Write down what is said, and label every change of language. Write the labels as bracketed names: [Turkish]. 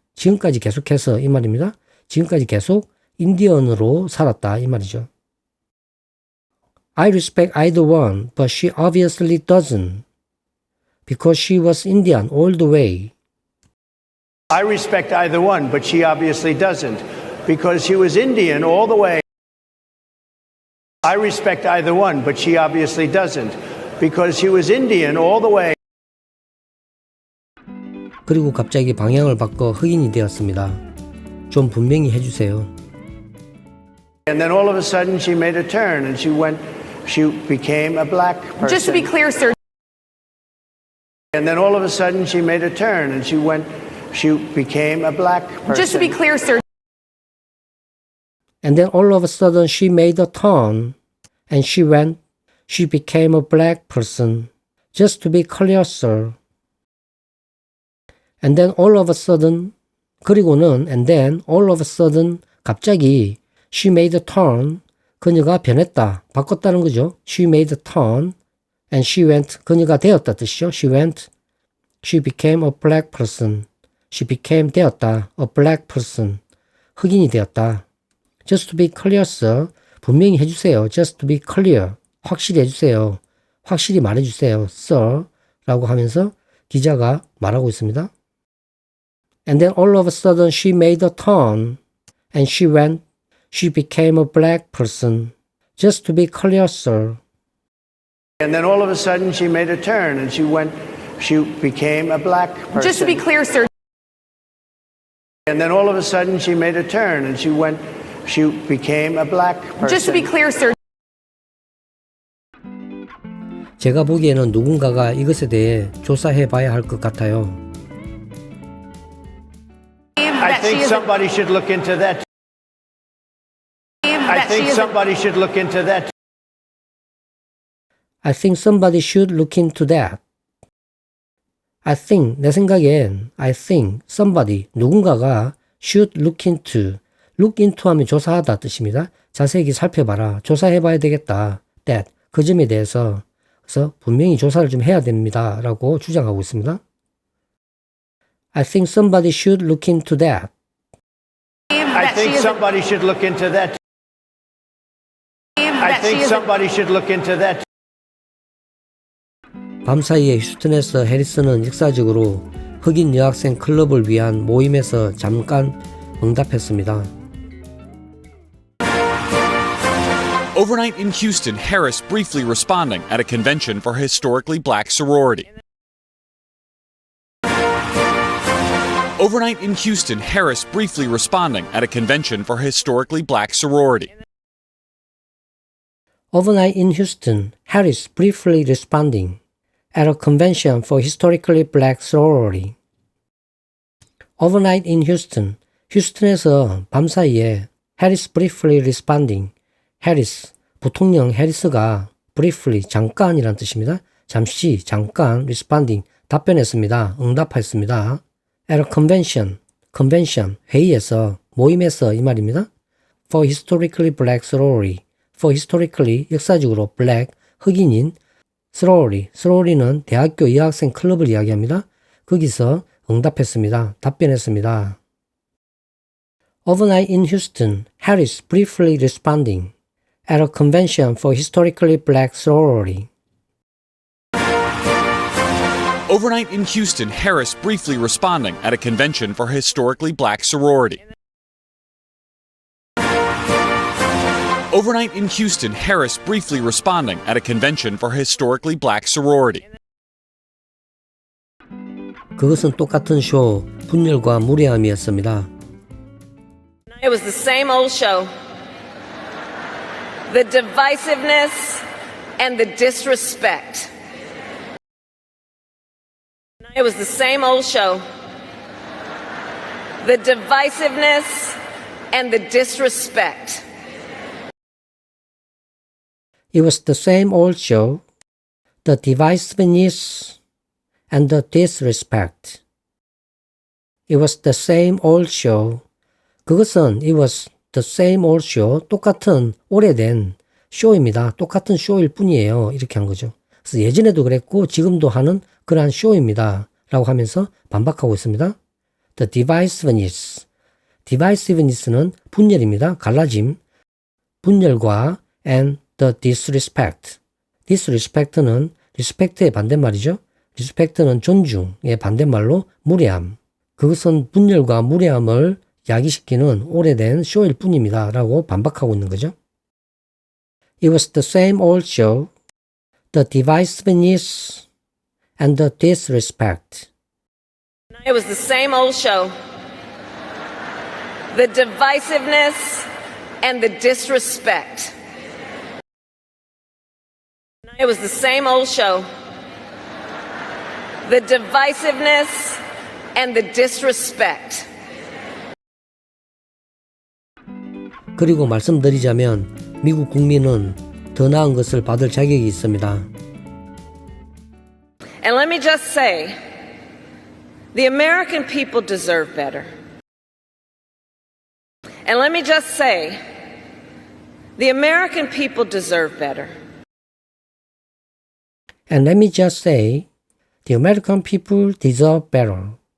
[Korean] 지금까지 계속해서 이 말입니다. 지금까지 계속 인디언으로 살았다. 이 말이죠. [English] I respect either one, but she obviously doesn't. Because she was Indian all the way. I respect either one, but she obviously doesn't, because she was Indian all the way. I respect either one, but she obviously doesn't, because she was Indian all the way. [Korean] 그리고 갑자기 방향을 바꿔 흑인이 되었습니다. 좀 분명히 해주세요. [English] And then all of a sudden she made a turn and she became a black person. Just to be clear, sir. And then all of a sudden she made a turn and she became a black person. Just to be clear, sir. And then all of a sudden she made a turn and she became a black person. Just to be clear, sir. And then all of a sudden, [Korean] 그리고는 [English] and then all of a sudden [Korean] 갑자기 [English] she made a turn, [Korean] 그녀가 변했다, 바꿨다는 거죠. [English] She made a turn and she went, [Korean] 그녀가 되었다 뜻이죠. [English] She became a black person. She became [Korean] 되었다, [English] a black person. [Korean] 흑인이 되었다. [English] Just to be clear, sir. [Korean] 분명히 해주세요. [English] Just to be clear. [Korean] 확실히 해주세요. 확실히 말해주세요. [English] sir. [Korean] 라고 하면서 기자가 말하고 있습니다. [English] And then all of a sudden she made a turn and she became a black person. Just to be clear, sir. And then all of a sudden she made a turn and she became a black person. Just to be clear, sir. And then all of a sudden she made a turn and she became a black person. Just to be clear, sir. [Korean] 제가 보기에는 누군가가 이것에 대해 조사해 봐야 할 것 같아요. [English] I think somebody should look into that. I think somebody should look into that. I think somebody should look into that. I think, [Korean] 내 생각엔 [English] I think somebody, [Korean] 누군가가 [English] should look into [Korean] 하면 조사하다 뜻입니다. 자세히 살펴봐라. 조사해봐야 되겠다. [English] that, [Korean] 그 점에 대해서. 그래서 분명히 조사를 좀 해야 됩니다. 라고 주장하고 있습니다. [English] I think somebody should look into that. I think somebody should look into that. I think somebody should look into that. [Korean] 밤사이에 휴스턴에서 해리슨은 역사적으로 흑인 여학생 클럽을 위한 모임에서 잠깐 응답했습니다. [English] Overnight in Houston, Harris briefly responding at a convention for historically black sorority. Overnight in Houston, Harris briefly responding at a convention for historically black sorority. Overnight in Houston, Harris briefly responding at a convention for historically black sorority. Overnight in Houston, [Korean] 휴스턴에서 밤사이에 [English] Harris briefly responding. [Korean] Harris, 부통령 해리스가 [English] briefly, [Korean] 잠깐이란 뜻입니다. 잠시, 잠깐, [English] responding, [Korean] 답변했습니다. 응답했습니다. [English] At a convention, [Korean] 회의에서, 모임에서 이 말입니다. [English] For historically black sorority. For historically, [Korean] 역사적으로 [English] black, [Korean] 흑인인 sorority는 대학교 여학생 클럽을 이야기합니다. 거기서 응답했습니다. 답변했습니다. [English] Overnight in Houston, Harris briefly responding at a convention for historically black sorority. Overnight in Houston, Harris briefly responding at a convention for historically black sorority. Overnight in Houston, Harris briefly responding at a convention for historically black sorority. [Korean] 그것은 똑같은 쇼, 분열과 무례함이었습니다. [English] It was the same old show. The divisiveness and the disrespect. It was the same old show. The divisiveness and the disrespect. It was the same old show, the divisiveness and the disrespect. It was the same old show. [Korean] 그것은 [English] it was the same old show, [Korean] 똑같은 오래된 쇼입니다. 똑같은 쇼일 뿐이에요. 이렇게 한 거죠. 그래서 예전에도 그랬고 지금도 하는 그러한 쇼입니다. 라고 하면서 반박하고 있습니다. [English] The divisiveness. [Korean] divisiveness는 분열입니다. 갈라짐. 분열과 [English] and the disrespect. [Korean] disrespect는 respect의 반대말이죠. respect는 존중의 반대말로 무례함. 그것은 분열과 무례함을 야기시키는 오래된 쇼일 뿐입니다. 라고 반박하고 있는 거죠. [English] It was the same old show, the divisiveness and the disrespect. It was the same old show. The divisiveness and the disrespect. It was the same old show. The divisiveness and the disrespect. [Korean] 그리고 말씀드리자면 미국 국민은 더 나은 것을 받을 자격이 있습니다. [English] And let me just say, the American people deserve better. And let me just say, the American people deserve better. And let me just say, the American people deserve better.